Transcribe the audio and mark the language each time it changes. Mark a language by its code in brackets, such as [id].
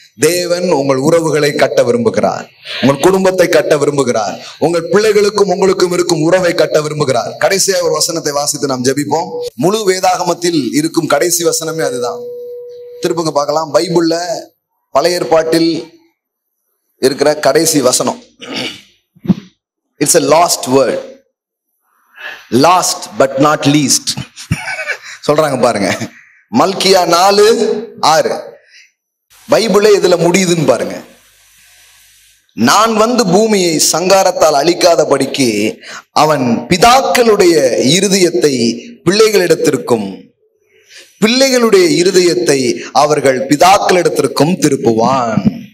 [ta] தேவன் உங்கள் உறவுகளை கட்ட விரும்புகிறார். உங்கள் குடும்பத்தை கட்ட விரும்புகிறார். உங்கள் பிள்ளைகளுக்கும் உங்களுக்கும் இருக்கும் உறவை கட்ட விரும்புகிறார். கடைசியா ஒரு வசனத்தை வாசித்து நாம் ஜெபிப்போம். முழு வேதாகமத்தில் இருக்கும் கடைசி வசனமே அதுதான். திருப்புங்க பார்க்கலாம். பைபிள்ல பழைய ஏற்பாட்டில் இருக்கிற கடைசி வசனம். [en] It's a lost word. Last but not least [ta] சொல்றாங்க பாருங்க. மல்கியா 4:6 பைபிளே இதுல முடியுதுன்னு பாருங்க. நான் வந்து பூமியை சங்காரத்தால் அழிக்காதபடிக்கு அவன் பிதாக்களுடைய இருதயத்தை பிள்ளைகளிடத்திற்கும் பிள்ளைகளுடைய இருதயத்தை அவர்கள் பிதாக்களிடத்திற்கும் திருப்புவான்.